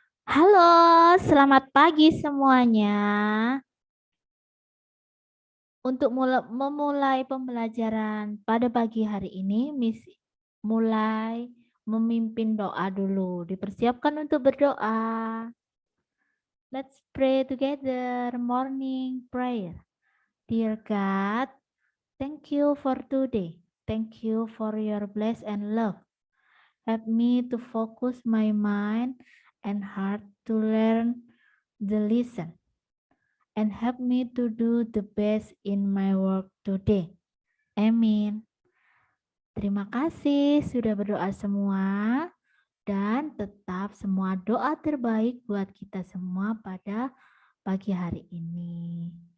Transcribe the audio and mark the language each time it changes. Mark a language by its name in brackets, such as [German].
[Indonesian] Halo, selamat pagi semuanya. Untuk memulai pembelajaran pada pagi hari ini, Miss mulai memimpin doa dulu. Dipersiapkan untuk berdoa. [English] Let's pray together. Morning prayer. Dear God, thank you for today. Thank you for your bless and love. Help me to focus my mind and heart to learn the lesson and help me to do the best in my work today. Amin. [Indonesian] Terima kasih sudah berdoa semua dan tetap semua doa terbaik buat kita semua pada pagi hari ini.